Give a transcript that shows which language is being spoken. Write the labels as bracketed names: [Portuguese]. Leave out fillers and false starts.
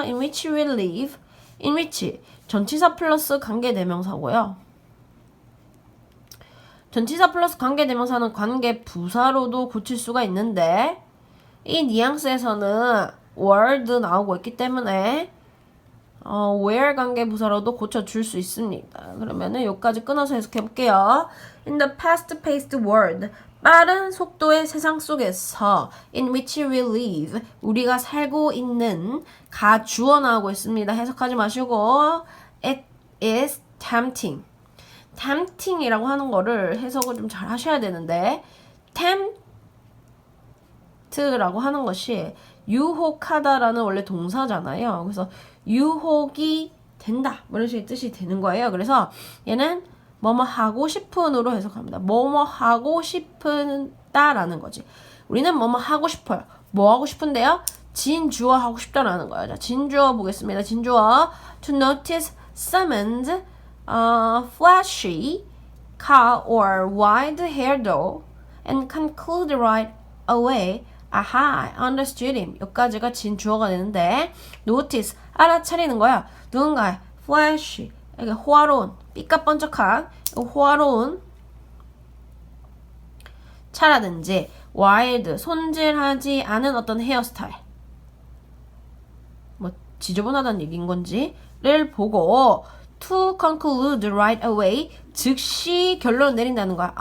[English] in which we live in which [Korean] 전치사 플러스 관계대명사고요. 전치사 플러스 관계대명사는 관계 부사로도 고칠 수가 있는데 이 뉘앙스에서는 world 나오고 있기 때문에 where 관계부사로도 고쳐줄 수 있습니다. 그러면은 여기까지 끊어서 해석해볼게요. [English] In the fast-paced world, [Korean] 빠른 속도의 세상 속에서 [English] in which we live, [Korean] 우리가 살고 있는 가주어 나오고 있습니다. 해석하지 마시고 [English] it is tempting. [Korean] tempting이라고 하는 거를 해석을 좀 잘 하셔야 되는데 tempt라고 하는 것이 유혹하다라는 원래 동사잖아요. 그래서 유혹이 된다. 뭐 이런 식의 뜻이 되는 거예요. 그래서 얘는 뭐뭐 하고 싶은으로 해석합니다. 뭐뭐 하고 싶은다라는 거지. 우리는 뭐뭐 하고 싶어요. 뭐 하고 싶은데요? 진주어 하고 싶다라는 거예요. 자, 진주어 보겠습니다. 진주어 [English] to notice someone's flashy car or wide hair doll and conclude right away 아하, understood him. [Korean] 여기까지가 진주어가 되는데 notice, 알아차리는 거야. 누군가의 flash, 이게 호화로운, 삐까번쩍한 호화로운 차라든지 wild, 손질하지 않은 어떤 헤어스타일 뭐 지저분하다는 얘기인 건지를 보고 [English] to conclude right away [Korean] 즉시 결론을 내린다는 거야.